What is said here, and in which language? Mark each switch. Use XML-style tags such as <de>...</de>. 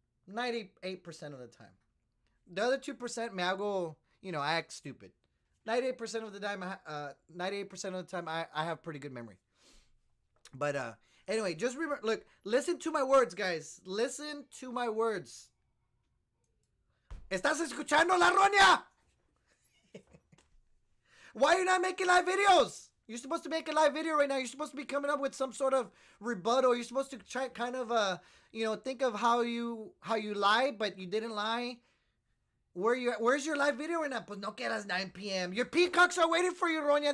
<en>98% of the time. The other 2%,</en> <es>me hago,</es> <en>I act stupid. 98% of the time, 98% of the time, I have pretty good memory. But anyway, just remember. Look, listen to my words, guys. Listen to my words.</en> <es>¿Estás escuchando, La Roña?</es> <en>Why are you not making live videos? You're supposed to make a live video right now. You're supposed to be coming up with some sort of rebuttal. You're supposed to try kind of think of how you lied, but you didn't lie. Where's your live video right now?</en> <es>Pues no quedas 9 p.m.</es> <en>Your peacocks are waiting for you, Roña.</en>